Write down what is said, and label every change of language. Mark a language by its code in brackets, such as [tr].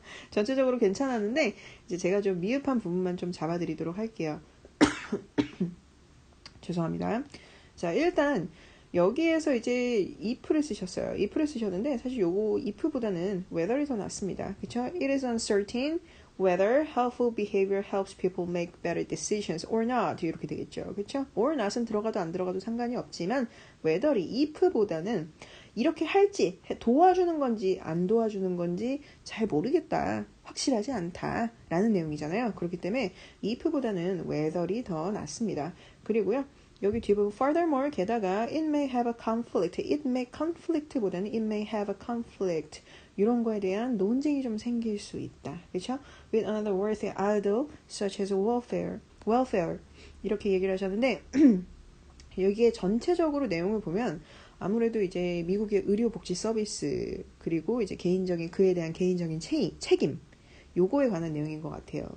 [ko] 전체적으로 괜찮았는데 이제 제가 좀 미흡한 부분만 좀 잡아드리도록 할게요. 죄송합니다. 자, 일단 여기에서 이제 if를 쓰셨어요. if를 쓰셨는데 사실 요거 if보다는 whether이 더 낫습니다. 그쵸? [en] It is uncertain whether helpful behavior helps people make better decisions or not 이렇게 되겠죠. [ko] 그쵸? [en] or not [ko] 은 들어가도 안 들어가도 상관이 없지만 whether이 if보다는 이렇게 할지 도와주는 건지 안 도와주는 건지 잘 모르겠다. 확실하지 않다. 라는 내용이잖아요. 그렇기 때문에 if보다는 whether이 더 낫습니다. 그리고요. 여기 뒷부분 furthermore 게다가 [en] it may have a conflict, [ko] it may conflict보다는 it may have a conflict 이런 거에 대한 논쟁이 좀 생길 수 있다. 그렇죠? [en] with another worthy idol such as welfare [ko] 이렇게 얘기를 하셨는데 여기에 전체적으로 내용을 보면 아무래도 이제 미국의 의료복지 서비스 그리고 이제 그에 대한 개인적인 책임 요거에 관한 내용인 것 같아요.